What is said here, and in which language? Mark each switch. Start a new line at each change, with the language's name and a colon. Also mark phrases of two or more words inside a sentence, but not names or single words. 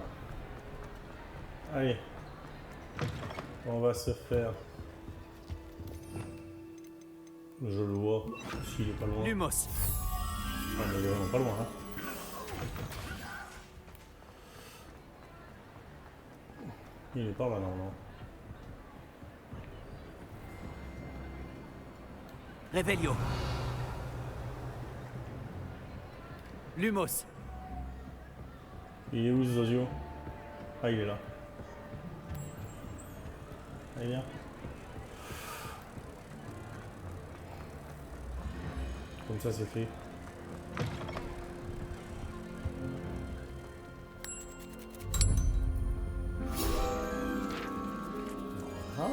French: Allez. On va se faire... Je le vois, s'il est pas loin. Lumos. Ah, mais il est vraiment pas loin, hein. Il est par là, non. Revelio. Lumos. Il est où, Zozio? Ah, il est là. Allez, viens. Comme ça, c'est fait. Voilà.